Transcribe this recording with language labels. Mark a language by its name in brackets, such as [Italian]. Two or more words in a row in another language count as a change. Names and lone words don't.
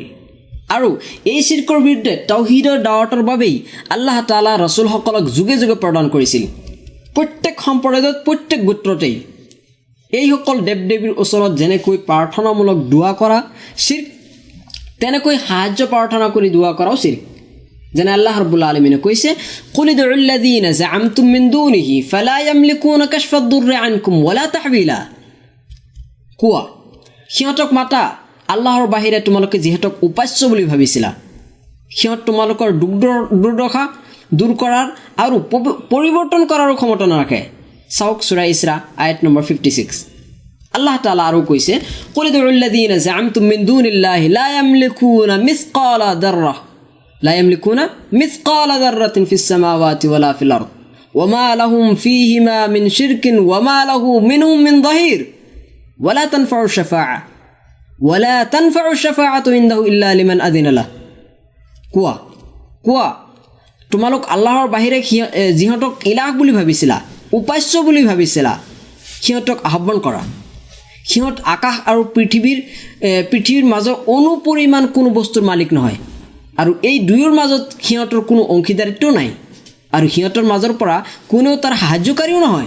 [Assamese] আৰু এই চিৰকৰ বিৰুদ্ধে তাওহীদৰ দাৱাতৰ বাবেই [Arabic] الله تعالى [Assamese] ৰাসূলসকলক যুগে যুগে প্ৰদান কৰিছিল। প্ৰত্যেক সম্প্ৰদায়ত প্ৰত্যেক গোত্ৰতেই এইসকল দেৱ দেৱীৰ ওচৰত যেনেকৈ প্ৰাৰ্থনামূলক দোৱা কৰা চিৰ্ক, তেনেকৈ সাহায্য প্ৰাৰ্থনা কৰি দোৱা কৰাও চিৰ্ক। যেনে [Arabic] الله رب العالمين [Assamese] কৈছে, [Arabic] قل ادعوا الذين زعمتم من دونه فلا يملكون كشف الضر عنكم ولا تحويلا. [Assamese] কোৱা, সিহঁতক মাতা, আল্লাহৰ বাহিৰে তোমালোকে যিহেতক উপাস্য বুলি ভাবিছিলা, সিহঁত তোমালোকৰ দুৰ্দশা দূৰ কৰাৰ আৰু পৰিৱৰ্তন কৰাৰো ক্ষমতা নাৰাখে। চাওক সূৰা ইছৰা আয়াত নম্বৰ 56। [Arabic] الله تعالى [Assamese] আৰু কৈছে, [Arabic] قل ادعوا الذين زعمتم من دون الله لا يملكون مثقال ذرة في السماوات ولا في الأرض وما لهم فيهما من شرك وما له منهم من ظهير ولا تنفع الشفاعة عنده إلا لمن أذن له. [Assamese] কোৱা তোমালোক আল্লাহৰ বাহিৰে যিহঁতক ইলাহ বুলি ভাবিছিলা, উপাস্য বুলি ভাবিছিলা, সিহঁতক আহ্বান কৰা। সিহঁত আকাশ আৰু পৃথিৱীৰ মাজৰ অনুপৰিমাণ কোনো বস্তুৰ মালিক নহয়, আৰু এই দুয়োৰ মাজত সিহঁতৰ কোনো অংশীদাৰিত্ব নাই, আৰু সিহঁতৰ মাজৰ পৰা কোনেও তাৰ সাহায্যকাৰীও নহয়।